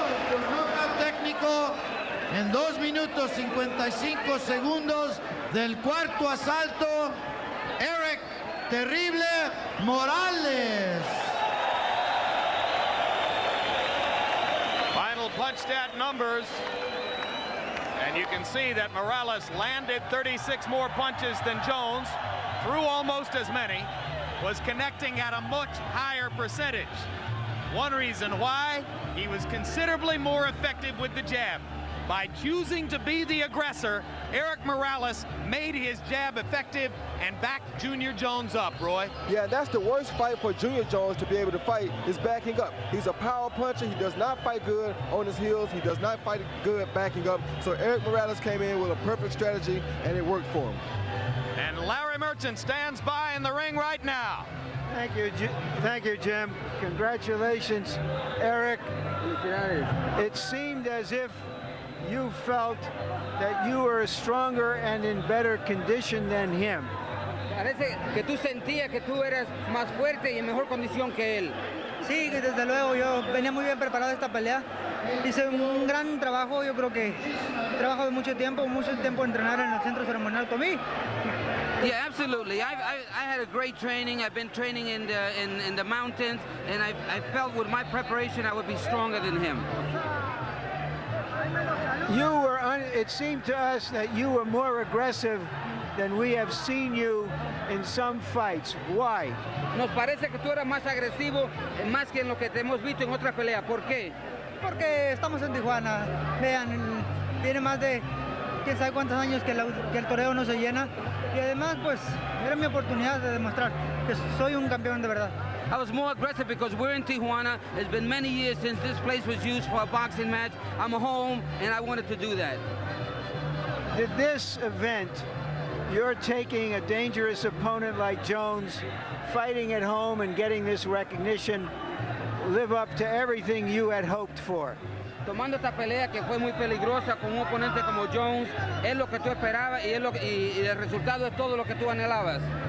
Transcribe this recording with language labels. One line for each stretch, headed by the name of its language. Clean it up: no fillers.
Spanish: Por knockout técnico en 2 minutos 55 segundos del cuarto asalto, Erik Terrible Morales.
English: Final punch stat numbers. And you can see that Morales landed 36 more punches than Jones, threw almost as many, was connecting at a much higher percentage. One reason why, he was considerably more effective with the jab. By choosing to be the aggressor, Erik Morales made his jab effective and backed Junior Jones up, Roy. Yeah, that's the worst fight for Junior Jones to be able to fight, is backing up. He's a power puncher. He does not fight good on his heels. He does not fight good backing up. So Erik Morales came in with a perfect strategy, and it worked for him. And Larry Merchant stands by in the ring right now. Thank you, Jim. Congratulations, Erik. It seemed as if you felt that you were stronger and in better condition than him.
Spanish: Parece que tú sentías que tú eras más fuerte y en mejor condición que él. Sí, desde luego, yo venía muy bien preparado esta pelea. Hice un gran trabajo, yo creo que trabajo de mucho tiempo entrenar en el centro ceremonial conmigo.
English: Yeah, absolutely. I had a great training. I've been training in the mountains, and I felt with my preparation I would be stronger than him. It seemed to us that you were more aggressive than we have seen you in some fights. Why?
Spanish: Nos parece que tú eras más agresivo, más que en lo que te hemos visto en otras peleas. ¿Por qué? Porque estamos en Tijuana. Vean, tiene más de quién sabe cuántos años que el toreo no se llena. Y además, pues, era mi oportunidad de demostrar que soy un campeón de verdad.
English: I was more aggressive because we're in Tijuana. It's been many years since this place was used for a boxing match. I'm home, and I wanted to do that. Did this event, you're taking a dangerous opponent like Jones, fighting at home and getting this recognition, live up to everything you had hoped for?
Spanish: Tomando esta pelea que fue muy peligrosa con un oponente como Jones, es lo que tú esperabas y el resultado es todo lo que tú anhelabas.